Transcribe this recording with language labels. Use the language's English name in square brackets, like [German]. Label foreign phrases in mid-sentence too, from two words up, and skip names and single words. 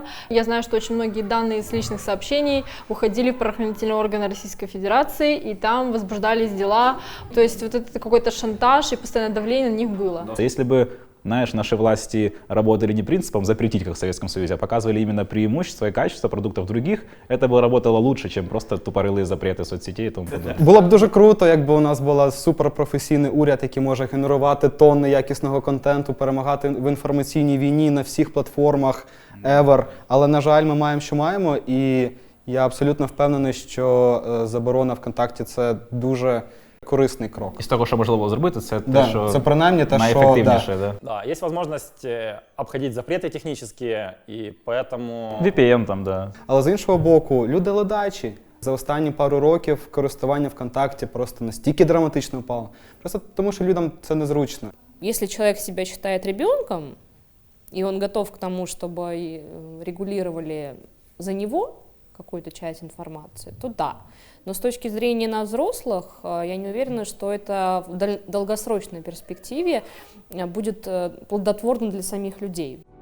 [Russian] Я знаю, что очень многие данные с личных сообщений уходили в правоохранительные органы Российской Федерации, и там возбуждались дела. То есть вот это какой-то шантаж и постоянное давление на них было. Если бы, наши власти работали не принципом запретить, как в Советском Союзе, а показывали именно преимущества и качество продуктов других, это бы работало лучше, чем просто тупорылые запреты соцсетей и тому подобное. [Ukrainian] Було б дуже круто, якби у нас був суперпрофесійний уряд, який може генерувати тонни якісного контенту, перемагати в інформаційній війні на всіх платформах ever. Але, на жаль, ми маємо, що маємо, і я абсолютно впевнений, що заборона ВКонтакті – це дуже корисний крок. Із того, що можливо було зробити, це те, що це принаймні те, найефективніше. [Russian] Да, есть возможность обходить запреты технические, и поэтому... VPN там, да. [Ukrainian] Але з іншого боку, люди ледачі. За останні пару років користування ВКонтакті просто настільки драматично впало. Просто тому, що людям це незручно. [Russian] Если человек себя считает ребенком, и он готов к тому, чтобы регулировали за него какую-то часть информации, то да. Но с точки зрения нас, взрослых, я не уверена, что это в долгосрочной перспективе будет плодотворно для самих людей.